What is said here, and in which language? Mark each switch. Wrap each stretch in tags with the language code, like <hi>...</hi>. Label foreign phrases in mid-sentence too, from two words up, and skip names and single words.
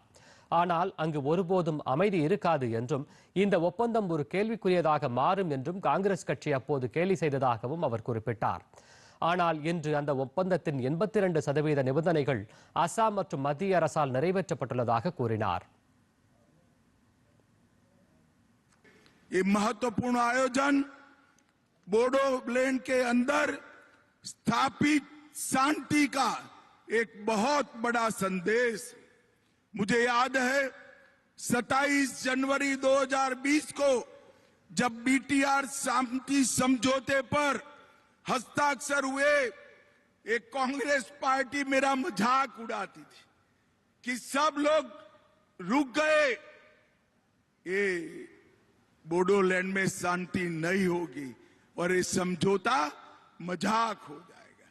<ta>ஆனால் அங்கு ஒருபோதும் அமைதி இருக்காது என்றும் இந்த ஒப்பந்தம் ஒரு கேள்விக்குரியதாக மாறும் என்றும் காங்கிரஸ் கட்சி அப்போது கேலி செய்ததாகவும் அவர் குறிப்பிட்டார். ஆனால் இன்று அந்த ஒப்பந்தத்தின் 82% நிபந்தனைகள் அசாம் மற்றும் மத்திய அரசால் நிறைவேற்றப்பட்டுள்ளதாக கூறினார்.</ta> <hi>ये महत्वपूर्ण आयोजन बोडोलैंड के अंदर स्थापित शांति का एक बहुत बड़ा संदेश। मुझे याद है 27 जनवरी 2020 को जब बीटीआर शांति समझौते पर हस्ताक्षर हुए, एक कांग्रेस पार्टी मेरा मजाक उड़ाती थी कि सब लोग रुक गए, ये बोडोलैंड में शांति नहीं होगी और ये समझौता मजाक हो जाएगा।</hi>